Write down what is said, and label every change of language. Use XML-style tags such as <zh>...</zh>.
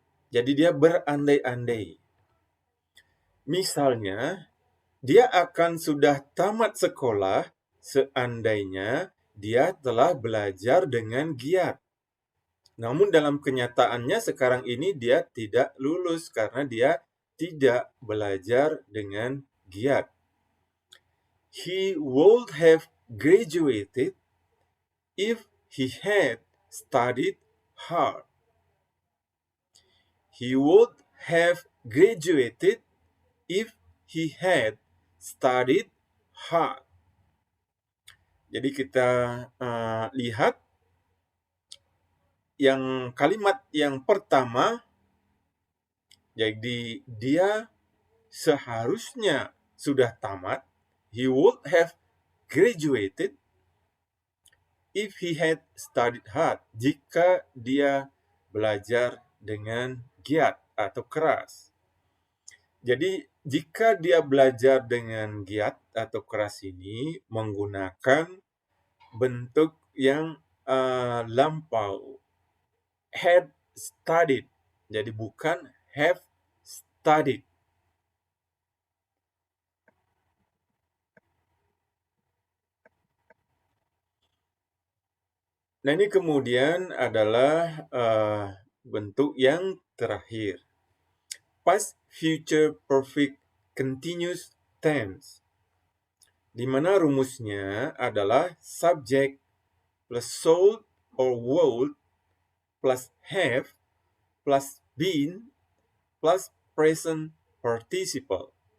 <id>Jadi dia berandai-andai. Misalnya, dia akan sudah tamat sekolah seandainya dia telah belajar dengan giat. Namun dalam kenyataannya sekarang ini dia tidak lulus karena dia tidak belajar dengan giat.</id> <en>He would have graduated if he had studied hard. He would have graduated if he had studied hard.</en> <id>Jadi kita lihat yang kalimat yang pertama, jadi dia seharusnya sudah tamat.</id> <en>He would have graduated if he had studied hard.</en> <id>Jika dia belajar dengan giat atau keras. Jadi jika dia belajar dengan giat atau keras ini menggunakan bentuk yang lampau.</id> <en>Had studied.</en> <id>Jadi bukan have studied. Nah, ini kemudian adalah bentuk yang terakhir.</id> <en>Past future perfect continuous tense.</en> <id>Di mana rumusnya adalah subject plus should or would plus have plus been plus present participle.</id>